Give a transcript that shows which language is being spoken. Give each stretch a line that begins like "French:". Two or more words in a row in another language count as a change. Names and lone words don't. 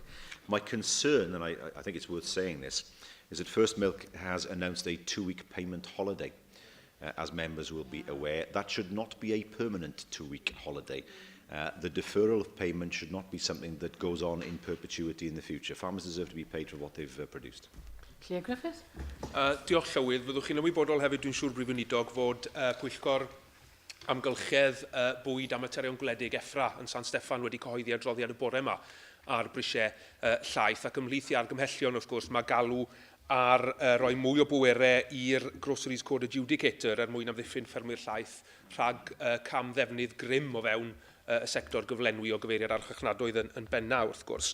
English: My concern, and I think it's worth saying this, is that First Milk has announced a 2-week payment holiday. As members will be aware, that should not be a permanent 2-week holiday. The deferral of payment should not be something that goes on in perpetuity in the future. Farmers deserve to be paid for what they've produced. Clear Griffith.
Welsh: Diolch Llywydd. Fyddwch chi'n ymwybodol hefyd, dwi'n siŵr Prif Weinidog, fod Pwyllgor Amgylchedd Bwyd a Materion Gwledig EFRA yn San Steffan wedi cyhoeddi adroddiad y bore yma ar brisiau llaeth ac ymhlith i argymhellion, wrth gwrs, mae galw ar roi mwy o bwerau i'r Groceries Code Adjudicator mwyn amddiffyn ffermwyr llaeth rhag cam ddefnydd grym o fewn y sector gyflenwi o gyfeiriad archachnadwydd yn benna, wrth gwrs.